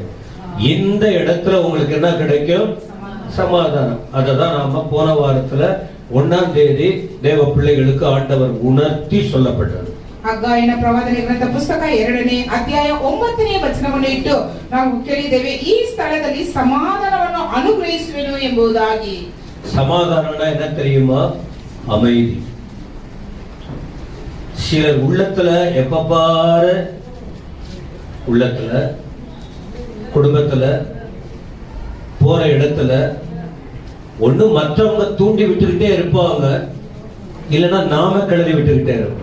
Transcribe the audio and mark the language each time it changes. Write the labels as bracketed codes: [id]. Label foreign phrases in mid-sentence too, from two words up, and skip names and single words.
[ta] இந்த இடத்துல உங்களுக்கு என்ன கிடைக்கும்? சமாதானம். அததான் நாம போன வாரத்துல 1ஆம் தேதி தேவ பிள்ளைகளுக்கு ஆண்டவர் உணர்த்தி சொல்லப்பட்டது. [kn] ಹಗ್ಗಾಯನ ಪ್ರವಾದನೆ ಗ್ರಂಥ ಪುಸ್ತಕ 2ನೇ ಅಧ್ಯಾಯ 9ನೇ ವಚನವನ್ನು ಇಟ್ಟು ನಾವು ಕೇಳಿದ್ದೇವೆ, ಈ ಸ್ಥಳದಲ್ಲಿ ಸಮಾಧಾನವನ್ನು ಅನುಗ್ರಹಿಸುವೆನು ಎಂಬುದಾಗಿ. [ta] சமாதானம்னா என்ன தெரியுமா? அமைதி. சிலர் உள்ளத்துல எப்ப பாரு, உள்ளத்துல, குடும்பத்துல, போற இடத்துல ஒண்ணு மற்றவங்க தூண்டி விட்டுக்கிட்டே இருப்பாங்க, இல்லைன்னா நாம கிளறி விட்டுக்கிட்டே இருப்போம்.